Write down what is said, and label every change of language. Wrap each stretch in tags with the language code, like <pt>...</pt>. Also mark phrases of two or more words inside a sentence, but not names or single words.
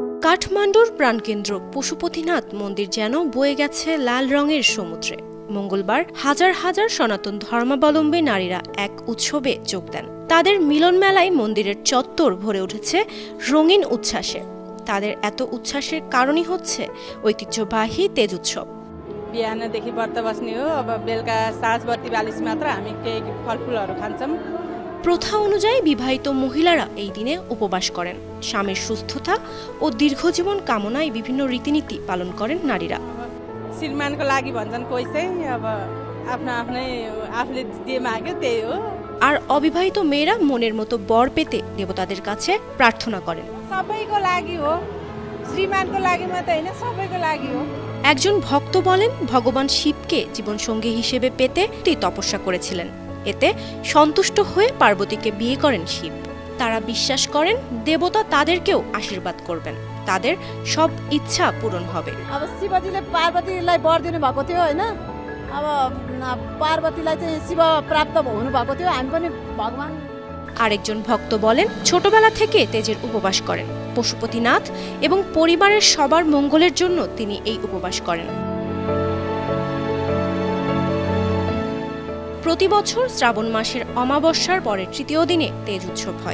<bn>কাঠমান্ডুর প্রাণকেন্দ্র পশুপতিনাথ মন্দির যেন বয়ে গেছে লাল রঙের সমুদ্রে। মঙ্গলবার হাজার হাজার সনাতন ধর্মাবলম্বী নারীরা এক উৎসবে যোগ দেন। তাদের মিলন মেলায় মন্দিরের চত্বর ভরে উঠেছে রঙিন উচ্ছ্বাসে। তাদের এত উচ্ছ্বাসের কারণই হচ্ছে ঐতিহ্যবাহী তেজ উৎসব।</bn> <ne>बिहानदेखि व्रत बस्ने हो। अब बेलुका 7:42 मात्र हामी केही फलफुलहरू खान्छौँ।</ne> <bn>প্রথা অনুযায়ী বিবাহিত মহিলারা এই দিনে উপবাস করেন। স্বামীর সুস্থতা ও দীর্ঘজীবন কামনায় বিভিন্ন রীতিনীতি পালন করেন নারীরা।</bn> <ne>श्रीमानको लागि भन्छन् कोही चाहिँ अब आफ्नो आफ्नै आफूले जे माग्यो त्यही हो।</ne> <bn>আর অবিবাহিত মেয়েরা মনের মতো বর পেতে দেবতাদের কাছে প্রার্থনা করেন।</bn> <ne>सबैको लागि हो, श्रीमानको लागि मात्रै हैन, सबैको लागि हो।</ne> <bn>একজন ভক্ত বলেন, ভগবান শিবকে জীবনসঙ্গী হিসেবে পেতে তিনি তপস্যা করেছিলেন। এতে সন্তুষ্ট হয়ে পার্বতীকে বিয়ে করেন শিব। তারা বিশ্বাস করেন দেবতা তাদেরকেও আশীর্বাদ করবেন, তাদের সব ইচ্ছা পূরণ হবে।</bn> <ne>अब शिवजीले पार्वतीलाई वर दिनु भएको थियो हैन। अब पार्वतीलाई चाहिँ शिव प्राप्त हुनु भएको थियो। हामी पनि भगवान।</ne> <bn>আরেকজন ভক্ত বলেন, ছোটবেলা থেকে তেজের উপবাস করেন। পশুপতিনাথ এবং পরিবারের সবার মঙ্গলের জন্য তিনি এই উপবাস করেন। প্রতি বছর শ্রাবণ মাসের অমাবস্যার পরের তৃতীয় দিনে তেজ উৎসব হয়।</bn>